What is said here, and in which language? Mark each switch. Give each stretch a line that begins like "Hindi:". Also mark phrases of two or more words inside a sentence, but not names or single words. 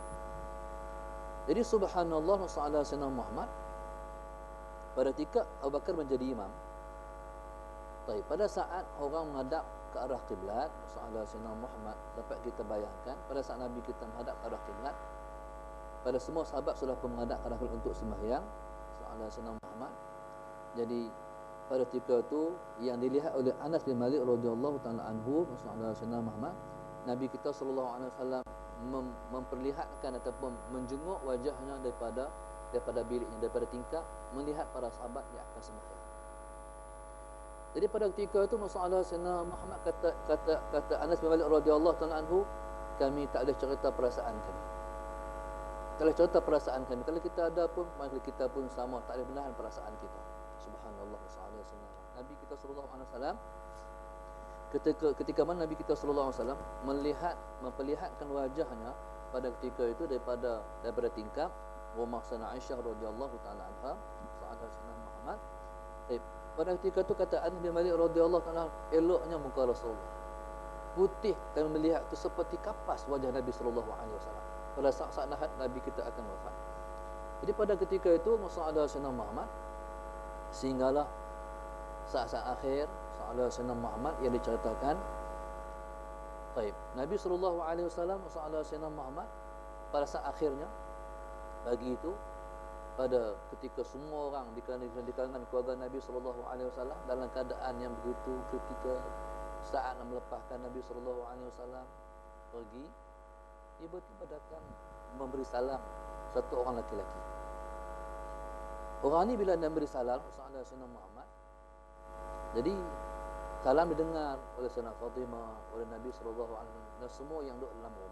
Malay: Jadi subhanallah, Rasulullah SAW pada ketika Abu Bakar menjadi imam, pada saat orang menghadap ke arah kiblat, Rasulullah SAW dapat kita bayangkan pada saat Nabi kita menghadap ke arah kiblat, pada semua sahabat sudah pun menghadap ke arah kiblat untuk sembahyang. Rasulullah SAW, jadi pada ketika itu yang dilihat oleh Anas bin Malik
Arabic: رضي الله تعالى عنه,
Malay: Rasulullah SAW, Nabi kita
Arabic: صلى الله عليه وسلم
Malay: memperlihatkan ataupun menjenguk wajahnya daripada biliknya, daripada tingkap, melihat para sahabat yang akan sembahyang. Jadi pada ketika itu Rasulullah Muhammad kata Anas bin Malik
Arabic: رضي الله تعالى عنه,
Malay: kami tak boleh cerita perasaan kami. Tak boleh cerita perasaan kami. Kalau kita ada pun, maka kita pun sama, tak boleh menahan perasaan kita. Subhanallah. Nabi kita
Arabic: صلى الله عليه وسلم
Malay: ketika mana Nabi kita
Arabic: صلى الله عليه وسلم
Malay: memperlihatkan wajahnya pada ketika itu daripada tingkap rumah Sayyidina Aisyah
Arabic: رضي الله تعالى عنها,
Malay: Sayyidina Muhammad. Pada ketika itu kata Anas bin Malik
Arabic: رضي الله تعالى,
Malay: eloknya muka Rasulullah. Putih dan melihat itu seperti kapas wajah Nabi
Arabic: صلى الله عليه وسلم
Malay: pada saat Nabi kita akan wafat. Jadi pada ketika itu Rasulullah Sayyidina Muhammad, sehinggalah saat-saat akhir Sayyidina Muhammad yang diceritakan. Nabi
Arabic: صلى الله عليه وسلم,
Malay: Sayyidina Muhammad pada saat akhirnya bagi itu, pada ketika semua orang di kalangan keluarga Nabi
Arabic: صلى الله عليه وسلم
Malay: dalam keadaan yang begitu kritikal, saat nak melepaskan Nabi
Arabic: صلى الله عليه وسلم
Malay: pergi, tiba-tiba datang memberi salam satu orang lelaki. Orang ni bila dia beri salam Sayyidina Muhammad, jadi salam didengar oleh Sayyidina Fatimah, oleh Nabi
Arabic: صلى الله عليه وسلم
Malay: dan semua yang duduk dalam rumah.